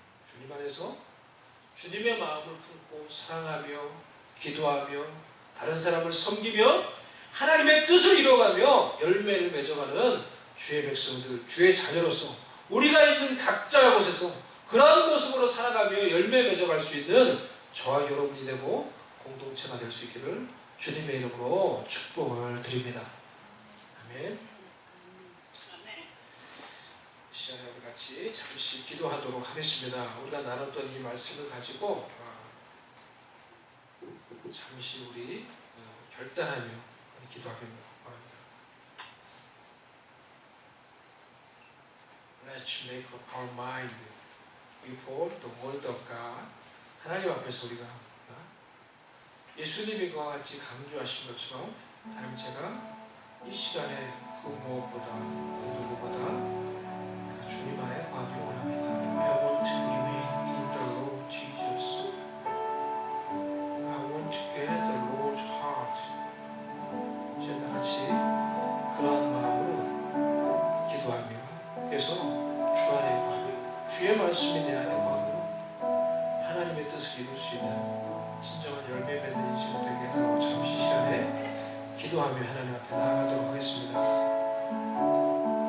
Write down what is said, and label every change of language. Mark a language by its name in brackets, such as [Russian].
[Korean] 주님 안에서 주님의 마음을 품고 사랑하며 기도하며 다른 사람을 섬기며 하나님의 뜻을 이뤄가며 열매를 맺어가는 주의 백성들, 주의 자녀로서 우리가 있는 각자 곳에서 그러한 모습으로 살아가며 열매 맺어갈 수 있는 저와 여러분이 되고 공동체가 될 수 있기를 주님의 이름으로 축복을 드립니다. 아멘. 시간에 우리 같이 같이 잠시 기도하도록 하겠습니다. 우리가 나눴던 이 말씀을 가지고 잠시 우리 결단하며 기도하기를 바랍니다. [English] Let's make up our mind before the word of God. [Korean] 하나님 앞에서 우리가 예수님이 그와 같이 강조하신 것처럼 하나님, 제가 이 시간에 그 무엇보다 그 누구보다 내가 주님 안에 거하기를 원합니다. [English] I want to remain in the Lord Jesus. I want to get the Lord's heart. [Korean] 이제 다같이 그러한 마음으로 기도하며, 그래서 주 안에 거하며 주의 말씀이 내 안에 거하며 하나님의 뜻을 이룰 수 있는 진정한 열매 맺는 인생 되게 해달라고 잠시 시간에 기도하며 하나님 앞에 나아가도록 하겠습니다.